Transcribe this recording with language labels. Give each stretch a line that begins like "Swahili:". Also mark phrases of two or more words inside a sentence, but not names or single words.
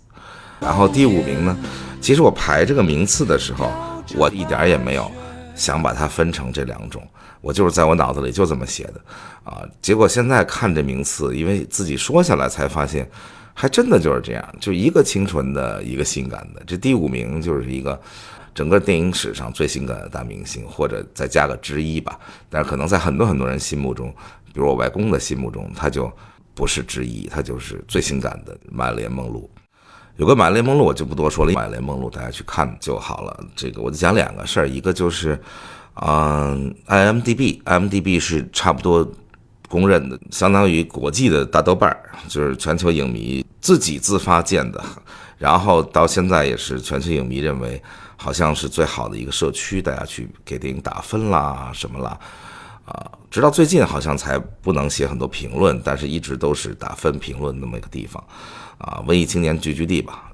Chinese: 然後第5名呢，其實我排這個名次的時候，我一點也沒有想把它分成這2種，我就是在我腦子裡就這麼寫的結果現在看這名次，因為自己說下來才發現還真的就是這樣，就一個清纯的，一個性感的。这第5名就是一個整個電影史上最性感的大明星，或者再加個之一吧。但是可能在很多人心目中，比如我外公的心目中，他就不是之一，他就是最性感的瑪麗蓮·夢露。有個瑪麗蓮·夢露我就不多說了，瑪麗蓮·夢露大家去看就好了。這個我就講2個事兒，一個就是IMDB 是差不多公認的，相當於國際的大豆瓣，就是全球影迷自己自發建的，然後到現在也是全球影迷認為好像是最好的一個社區，大家去給電影打分啦什麼啦直到最近好像才不能寫很多評論，但是一直都是打分評論那麼一個地方文藝青年聚居地吧。